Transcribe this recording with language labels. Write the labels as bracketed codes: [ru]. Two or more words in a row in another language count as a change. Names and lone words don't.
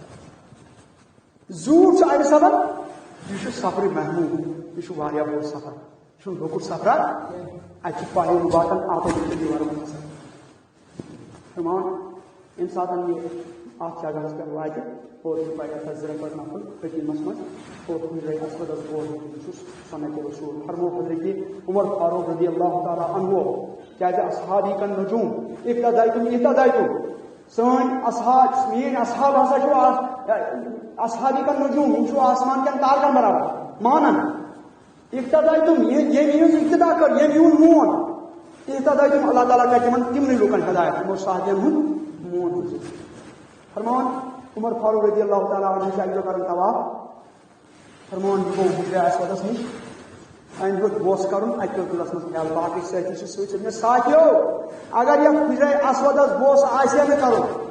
[ks] زیوٗٹھ چھُ امہِ سبب یہ چھُ سفرِ محموٗد یہ چھُ واریاہ بوٚڑ سفر یہ چھُنہٕ لۄکُٹ سفرا اتہِ چھِ پایِن واتان آٹومیٹِکلی دیوارن فرمان ییٚمہِ ساتہٕ یہِ اتھ جگہس پٮ۪ٹھ واتہِ اور پتہ ضرورت نفر حکیمس من اور حجرے اسودس بول چھُس سنت رسول فرمو حضرت عمر فاروق [ar] رضی اللہ تعالیٰ عنہ [ks] کیازِ [ar] اصحابی کن نجوم اقتدایتم [ks] سٲنۍ اصحاب میٲنۍ اصحاب ہسا چھُ [ar] اصحابی کن نجوم [ks] یم چھُ آسمان کٮ۪ن تارکن برابر مانن اقتدایتم ییٚمۍ یِہٕنٛز اقتدا کٔر ییٚمۍ یِہُنٛد مون اقتدایتم اللہ تعالیٰ کرِ تِمن تِمنٕے لُکن ہدایت یِمو صحابین ہُنٛد مون بوٗزِتھ فرمان عمر فاروق [ar] رضی اللہ تعالیٰ عنہ [ks] چھِ اکہِ دۄہ کران طواف فرمان یہِ گوٚو حجرے اسودس نِش امہِ ہیوٚت بوس کرُن اَتہِ پیوٚو دِلس منٛز خیال باقٕے سٲتھی چھِ سۭتۍ مےٚ ساتھیو اگر یتھ حجرے اسودس بوس آسہِ ہے نہٕ کرُن